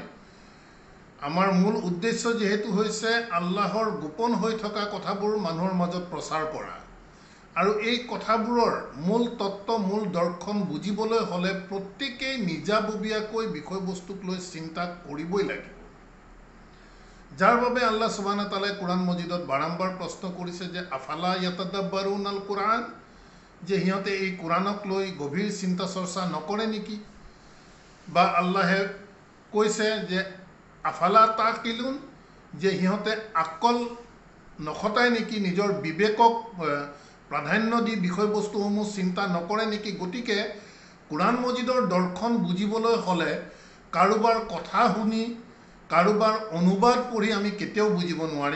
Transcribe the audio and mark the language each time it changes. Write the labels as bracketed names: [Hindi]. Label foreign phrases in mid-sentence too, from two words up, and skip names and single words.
[Assamese] আমাৰ মূল উদ্দেশ্য যেহেতু হৈছে আল্লাহৰ গোপন হৈ থকা কথাবোৰ মানুহৰ মাজত প্ৰচাৰ কৰা, আৰু এই কথাবোৰৰ মূল তত্ত্ব মূল দৰ্শন বুজিবলৈ হ'লে প্ৰত্যেকেই নিজাববীয়াকৈ বিষয়বস্তুক লৈ চিন্তা কৰিবই লাগিব। যাৰ বাবে আল্লাহ [Arabic] سبحانه وتعالى [Assamese] কোৰআন মজিদত বাৰম্বাৰ প্ৰশ্ন কৰিছে যে [Arabic] أفلا يتدبرون القرآن, [Assamese] যে সিহঁতে এই কোৰআনক লৈ গভীৰ চিন্তা চৰ্চা নকৰে নেকি? বা আল্লাহে কৈছে যে [Arabic] أفلا تعقلون, [Assamese] যে সিহঁতে আকল নখটায় নেকি, নিজৰ বিবেকক প্ৰাধান্য দি বিষয়বস্তুসমূহ চিন্তা নকৰে নেকি? গতিকে কোৰআন মজিদৰ দৰ্শন বুজিবলৈ হ'লে কাৰোবাৰ কথা শুনি কাৰোবাৰ অনুবাদ পঢ়ি আমি কেতিয়াও বুজিব নোৱাৰিম।